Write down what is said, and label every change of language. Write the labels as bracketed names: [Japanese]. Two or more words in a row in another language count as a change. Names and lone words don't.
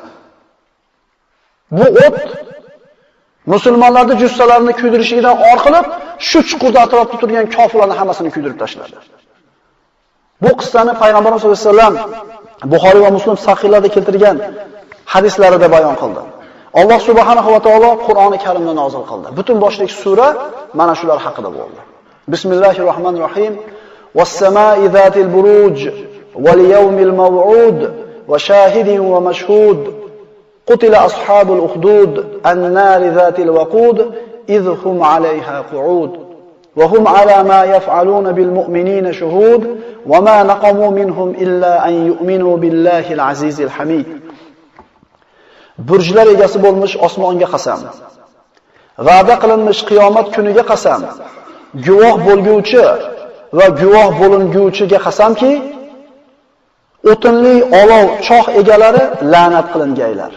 [Uzbek] Bu o't musulmonlarning jussalarini kuydirishidan orqalab, shu chuqurda atrofda turgan kofirlarning hammasini kuydirib tashladi. Bu qissani payg'ambarimiz [Arabic] صلى الله عليه وسلم [Uzbek] Buxoriy va Muslim sahihlarda keltirgan hadislarida bayon qildi. Alloh [Arabic] سبحانه وتعالى [Uzbek] Qur'oni Karimni nozil qildi. Butun boshlik sura mana shular haqida bo'ldi. [Arabic] بسم الله الرحمن الرحيم. والسماء ذات البروج واليوم الموعود وشاهد ومشهود. قتل أصحاب الأخدود النار ذات الوقود إذ هم عليها قعود. وهم على ما يفعلون بالمؤمنين شهود وما نقموا منهم إلا أن يؤمنوا بالله العزيز الحميد. [Uzbek] Burjlar egasi bo'lmish osmonga qasam. Va'da qilinmish qiyomat kuniga qasam. Guvoh bo'lguvchi va guvoh bo'linguvchiga qasamki, o'tinli olov choh egalari la'nat qilingaylar.